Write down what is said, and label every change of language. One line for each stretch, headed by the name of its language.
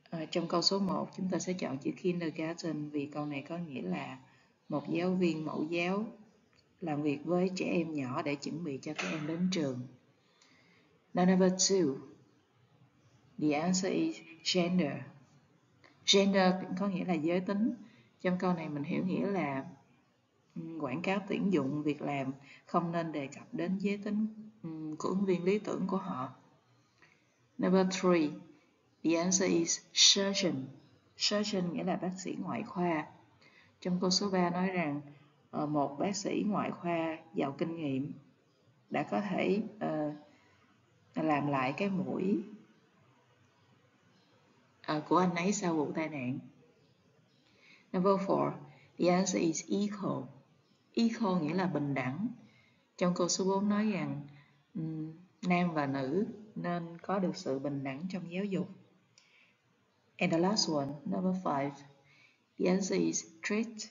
Vietnamese: Trong câu số 1 chúng ta sẽ chọn chữ kindergarten vì câu này có nghĩa là một giáo viên mẫu giáo làm việc với trẻ em nhỏ để chuẩn bị cho các em đến trường.
English: Now number 2, the answer is gender.
Vietnamese: Gender có nghĩa là giới tính. Trong câu này mình hiểu nghĩa là quảng cáo tuyển dụng việc làm không nên đề cập đến giới tính của ứng viên lý tưởng của họ.
English: Number 3, the answer is surgeon.
Vietnamese: Surgeon nghĩa là bác sĩ ngoại khoa. Trong câu số 3 nói rằng một bác sĩ ngoại khoa giàu kinh nghiệm đã có thể làm lại cái mũi của anh ấy sau vụ tai nạn.
English: Number 4, the answer is equal.
Vietnamese: Equal nghĩa là bình đẳng. Trong câu số 4 nói rằng nam và nữ nên có được sự bình đẳng trong giáo dục.
English: And the last one, number 5, the answer is treat.